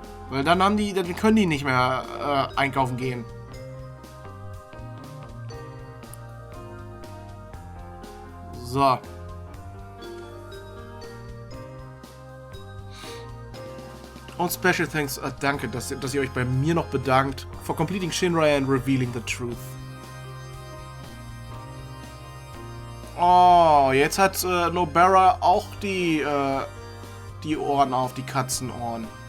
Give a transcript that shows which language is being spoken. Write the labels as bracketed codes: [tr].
[de] Weil dann können die nicht mehr einkaufen gehen. So. Und Special Thanks, danke, dass ihr euch bei mir noch bedankt. [en] For completing Shinrai and revealing the truth. [de] Oh, jetzt hat Nobara auch die Ohren auf, die Katzenohren.